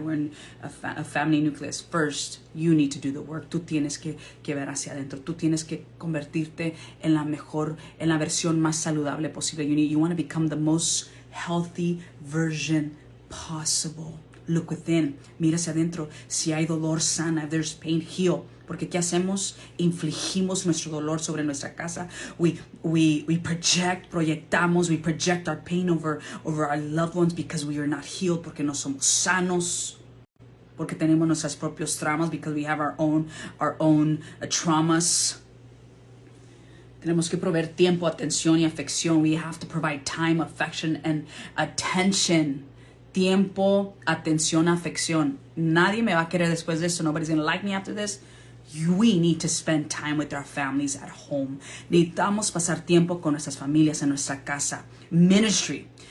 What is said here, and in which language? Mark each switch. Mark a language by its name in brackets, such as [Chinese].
[English] We're in a family nucleus. First, you need to do the work. [Spanish] Tú tienes que ver hacia adentro. Tú tienes que convertirte en la versión más saludable posible. [English] You want to become the most healthy version possible. Look within. [Spanish] Mira hacia adentro. Si hay dolor, sana. [English] If there's pain, heal. [Spanish] Porque ¿qué hacemos? Infligimos nuestro dolor sobre nuestra casa. [English] We proyectamos, we project our pain over our loved ones because we are not healed, [Spanish] porque no somos sanos, porque tenemos nuestros propios traumas, [English] because we have our own traumas. [Spanish] Tenemos que proveer tiempo, atención y afección. [English] We have to provide time, affection, and attention. [Spanish] Tiempo, atención, afección. Nadie me va a querer después de esto. [English] Nobody's going to like me after this. We need to spend time with our families at home. [Spanish] Necesitamos pasar tiempo con nuestras familias en nuestra casa. Ministry